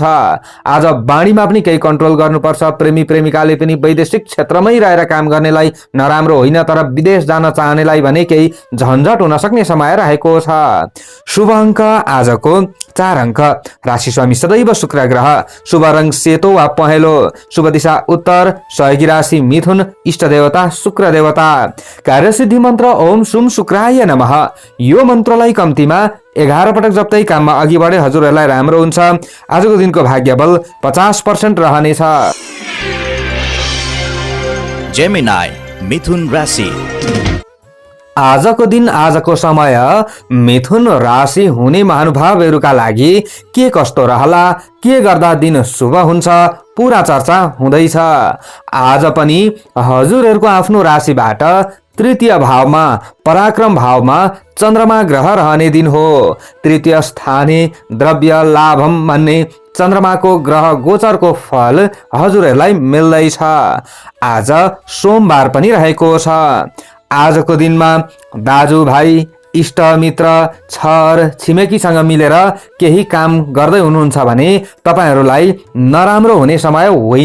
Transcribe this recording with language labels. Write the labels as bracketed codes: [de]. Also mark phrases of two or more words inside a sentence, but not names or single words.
[ne] आज बाणीमा पनि केही कन्ट्रोल गर्नुपर्छ। प्रेमी प्रेमिकाले पनि वैदेशिक क्षेत्रमै रहेर काम गर्नेलाई नराम्रो होइन, तर विदेश जान चाहनेलाई भने केही झन्झट हुन सक्ने समय रहेको छ। शुभ अङ्क आजको 4 अङ्क। राशि स्वामी सदैव शुक्र ग्रह। शुभ रङ सेतो वा पहेँलो। शुभ दिशा उत्तर। सहयोगी राशि मिथुन। इष्ट देवता शुक्र देवता। कार्यसिद्धि मन्त्र [sa] ओम सुम शुक्राय नमः। [ne] यो मन्त्रलाई कम्तीमा 11 पटक जप्दै काममा अघि बढे हजुरहरूलाई राम्रो हुन्छ। आजको दिनको भाग्य बल 50% रहनेछ। जेमिनाई मिथुन राशि। आजको दिन आजको समय मिथुन राशि हुने महानुभावहरूका लागि के कस्तो रहला, के गर्दा दिन शुभ हुन्छ, पूरा चर्चा हुँदैछ। आज पनि हजुरहरूको आफ्नो राशिबाट तृतीय भावमा पराक्रम भावमा चन्द्रमा ग्रह रहने दिन हो। [sa] तृतीय स्थाने द्रव्य लाभम [ne] भन्ने चन्द्रमाको ग्रह गोचरको फल हजुरहरूलाई मिल्दैछ। आज सोमबार पनि रहेको छ। आजको दिनमा दाजुभाइ इष्ट मित्र छर छिमेकीसँग मिलेर केही काम गर्दै हुनुहुन्छ भने तपाईहरूलाई नराम्रो हुने समय होइन।